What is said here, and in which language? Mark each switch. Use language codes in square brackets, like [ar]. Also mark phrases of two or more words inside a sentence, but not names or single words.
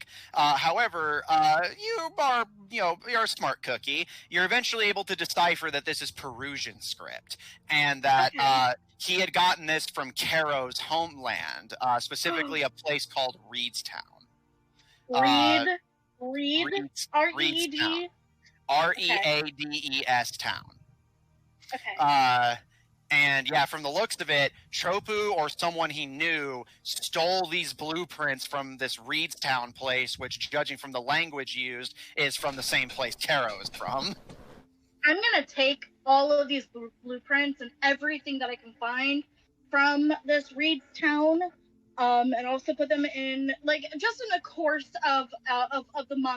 [en] However, you're a smart cookie. You're eventually able to decipher that this is Perusian script, and that Okay. he had gotten this from Caro's homeland, specifically a place called Reedstown. Reed. Reedstown. R-E-E-D. Readees town. Okay. And yeah, from the looks of it, Tropu or someone he knew stole these blueprints from this Reedstown place, which, judging from the language used, is from the same place Caro is from. I'm gonna take all of these blueprints and everything that I can find from this Reedstown, and also put them in, like, just in the course of the month.